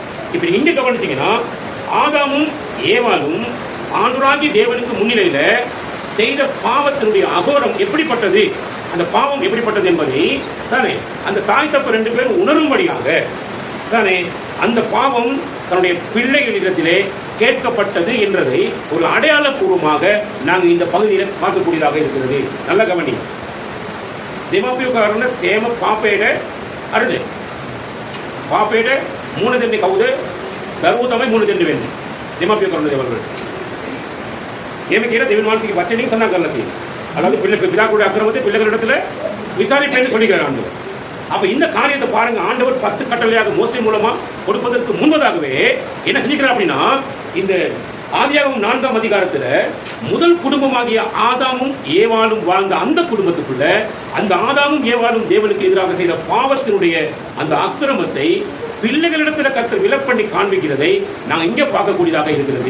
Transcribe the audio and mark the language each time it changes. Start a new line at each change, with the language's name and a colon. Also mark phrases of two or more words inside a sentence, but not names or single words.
Tamil: இப்போ இங்கே கவனிச்சிங்கன்னா, ஆதாமும் ஏவாளும் ஆண்டவராகிய தேவனுக்கு முன்னிலையில் செய்த பாவத்தினுடைய அகோரம் எப்படிப்பட்டது, அந்த பாவம் எப்படிப்பட்டது என்பதை தானே அந்த தாய் தப்பு ரெண்டு பேரும் உணரும்படியாக தானே அந்த பாவம் தன்னுடைய பிள்ளைகளிடத்திலே கேட்கப்பட்டது என்றதை ஒரு அடையாளபூர்வமாக நாங்கள் இந்த பகுதியில் பார்க்கக்கூடியதாக இருக்கிறது. நல்ல கவனி,
Sinhala: දෙමව්පියෝ சேம පාපයට හරිද, පාපයට මුණ දෙන්නේ කවුද, දරුවෝ තමයි මුණ දෙන්න වෙන්නේ දෙමව්පියෝ කරන දේවල් වලට. එහෙම කියලා දෙවියන් වහන්සේගේ වචනයෙන් සඳහන් කරලා තියෙනවා.
Tamil: அதாவது பிதாக்களுடைய அக்கிரமத்தை பிள்ளைகளிடத்துல விசாரிப்பேன்னு சொல்லிக்கிறார் ஆண்டவர். அப்ப இந்த காரியத்தை பாருங்க, ஆண்டவர் 10 கட்டளையாக மோசே மூலமா கொடுப்பதற்கு முன்பதாகவே என்ன செஞ்சுக்கிறார் அப்படின்னா, இந்த ஆதியாகமம் 4ஆம் அதிகாரத்துல முதல் குடும்பமாகிய ஆதாமும் ஏவாளும் வாழ்ந்த அந்த குடும்பத்துக்குள்ள அந்த ஆதாமும் ஏவாளும் தேவனுக்கு எதிராக செய்த பாவத்தினுடைய அந்த அக்கிரமத்தை பிள்ளைகளிடத்துல கர்த்தர் விலப்பண்ணி காண்பிக்கிறதை நாங்கள் இங்கே பார்க்கக்கூடியதாக இருக்கிறது.